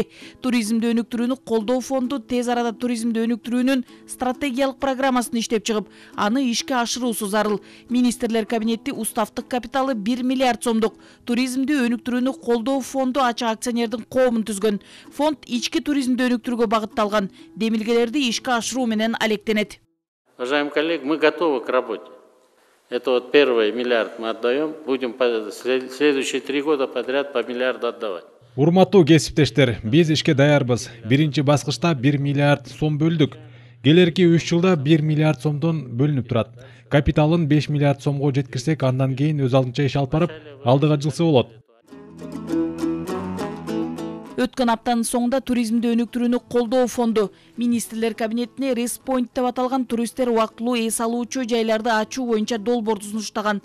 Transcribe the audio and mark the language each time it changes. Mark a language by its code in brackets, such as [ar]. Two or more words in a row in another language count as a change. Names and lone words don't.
[ky] Туризмди өнүктүрүүнү колдоо фонду тез арада туризмди өнүктүрүүнүн стратегиялык программасын иштеп чыгып, аны ишке ашыруусу зарыл. Министрлер кабинети уставдык капиталы 1 миллиард сомдук туризмди өнүктүрүүнү колдоо фонду ачык акционердин коомун түзгөн. Фонд ички туризмди өнүктүрүүгө багытталган демилгелерди ишке ашыруу менен алектенет. [ru] Уважаемые коллеги, мы готовы к работе. Это вот первый миллиард мы отдаем, будем следующие 3 года подряд по миллиарду отдавать. [ky] Урматтуу кесиптештер, биз ишке даярбыз. Биринчи баскычта 1 миллиард сом бөлдүк. Келерки 3 жылда 1 миллиард сомдон бөлүнүп турат. Капиталын 5 миллиард сомго жеткирсек, андан кийин өз алдынча иш алып барып, алдыга жылса болот. Өткөн аптанын соңунда туризмди өнүктүрүүнү колдоо фонду министрлер кабинетине Респойнт деп аталган туристтер убактылуу эс алуучу жайларды ачуу боюнча долбоорду сунуштаган.